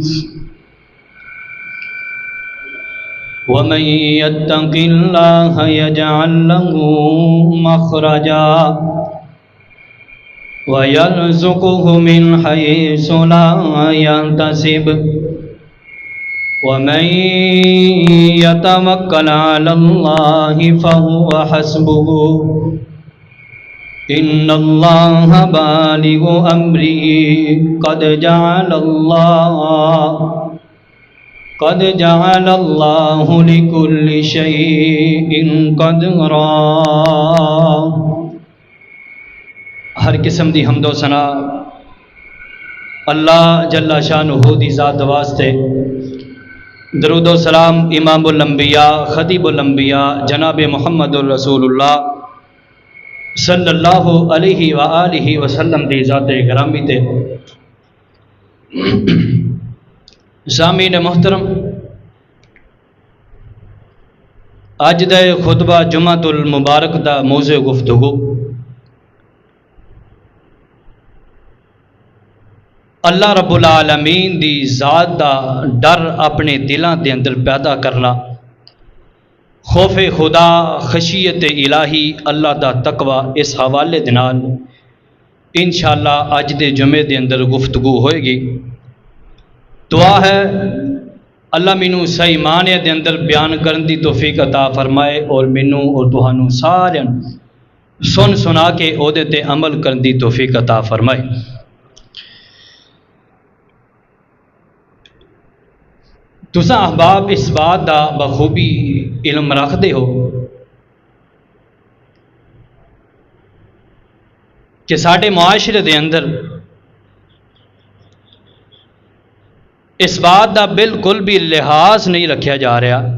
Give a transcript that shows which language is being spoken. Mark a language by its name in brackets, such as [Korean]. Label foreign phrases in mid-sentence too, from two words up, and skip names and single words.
[Arabic] ومن يتق الله يجعل له مخرجا ويرزقه من حيث لا يحتسب ومن يتوكل على الله فهو حسبه إن الله بالغ أمره قد جعل الله لكل شيء قدرا. [Punjabi] ہر قسم دی حمدو ثنا اللہ جل شانہ دی ذات واسطے. درودو سلام امام الانبیاء خطیب الانبیاء جناب محمد رسول اللہ [Arabic] صلى الله عليه وآله وسلم [Punjabi] دی ذات گرامی تے. سامعین محترم، اج دے خطبہ جمعۃ المبارک دا موضوع گفتگو اللہ رب العالمین دی ذات دا ڈر اپنے [Urdu] دلوں کے اندر پیدا کرنا, [Punjabi] خوف خدا، خشیت الٰہی، اللہ دا تقویٰ. اس حوالے دے نال ان شاء اللہ اج دے جمعے دے اندر گفتگو ہوئے گی. دعا ہے اللہ مینوں صحیح معنے دے اندر [Urdu] بیان کرنے کی توفیق عطا فرمائے اور [Punjabi] مینوں اور تہانوں ساریاں سن سنا کے اوہدے تے [Urdu] عمل کرنے کی توفیق عطا فرمائے. [Punjabi] تساں احباب [Urdu] اس بات کا بخوبی علم رکھتے ہو کہ [Punjabi] ساڈے معاشرے دے اندر [Urdu] اس بات کا بالکل بھی لحاظ نہیں رکھا جا رہا.